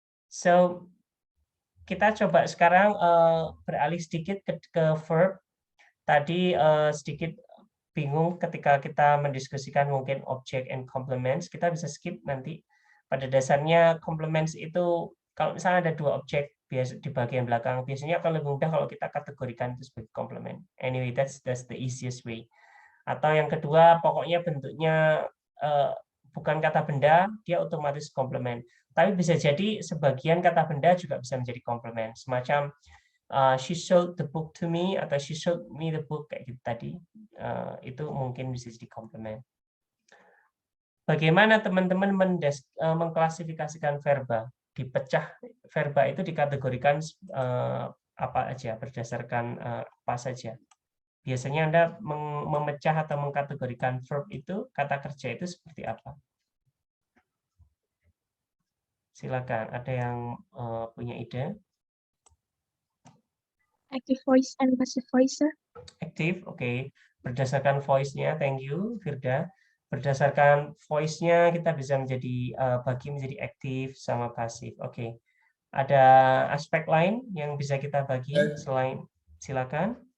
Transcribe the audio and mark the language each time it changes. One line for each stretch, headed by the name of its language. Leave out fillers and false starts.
Indonesian: So, kita coba sekarang beralih sedikit ke verb. Tadi sedikit bingung ketika kita mendiskusikan mungkin
English: object and complements.
Indonesian: Kita bisa skip nanti. Pada dasarnya complements itu kalau misalnya ada dua objek di bagian belakang, biasanya akan lebih mudah kalau kita kategorikan itu sebagai complement.
English: Anyway, that's the easiest way.
Indonesian: Atau yang kedua, pokoknya bentuknya bukan kata benda, dia otomatis komplement. Tapi bisa jadi sebagian kata benda juga bisa menjadi komplement.
English: Semacam she showed the book to me atau she showed me the book
Indonesian: kayak gitu tadi. Itu mungkin bisa jadi komplement. Bagaimana teman-teman mengklasifikasikan verba? Dipecah verba itu dikategorikan apa aja, berdasarkan apa saja. Biasanya Anda memecah atau mengkategorikan verb itu, kata kerja itu seperti apa? Silakan, ada yang punya ide?
English: Active voice and passive voice, sir.
Indonesian: Active, oke. Berdasarkan voice-nya,
English: thank you,
Indonesian: Firda. Berdasarkan voice-nya kita bisa bagi menjadi aktif sama pasif. Oke. Ada aspek lain yang bisa kita bagi selain, silakan.